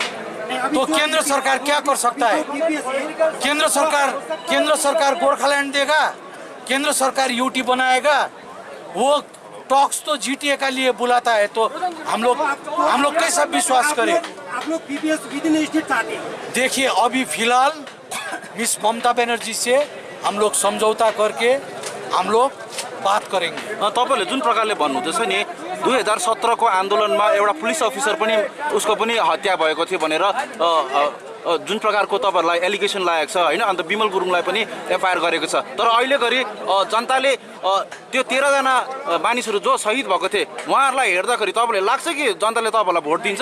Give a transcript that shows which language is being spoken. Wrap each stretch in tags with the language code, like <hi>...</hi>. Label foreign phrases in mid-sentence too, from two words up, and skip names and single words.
<hi>तो केंद्र सरकार क्या कर सकता है? केंद्र सरकार गोरखालैंड देगा, केंद्र सरकार यूटी बनाएगा, वो टॉक्स तो जीटीए का लिए बुलाता है। तो हम लोग कैसा विश्वास करें? आप लोग बीपीएस</hi> <en>with in state</en> <hi>चाहते हैं? देखिए अभी फिलहाल मिस ममता बनर्जी से हम लोग समझौता करके हम लोग बात करेंगे।</hi> <ne>तपाईँले जुन प्रकारले भन्नुहुँदैछ नि 2017 को आन्दोलनमा एउटा</ne> <en>police officer</en> <ne>पनि उसको पनि हत्या भएको थियो भनेर जुन प्रकारको तपाईँहरूलाई एलिगेसन लागेको छ होइन, अन्त विमल गुरुङलाई पनि एफआइआर गरेको छ। तर अहिले घरि जनताले त्यो 13 जना मानिसहरू जो शहीद भएको थिए उहाँहरूलाई हेर्दाखेरि तपाईँलाई लाग्छ कि जनताले तपाईँहरूलाई भोट दिन्छ?</ne>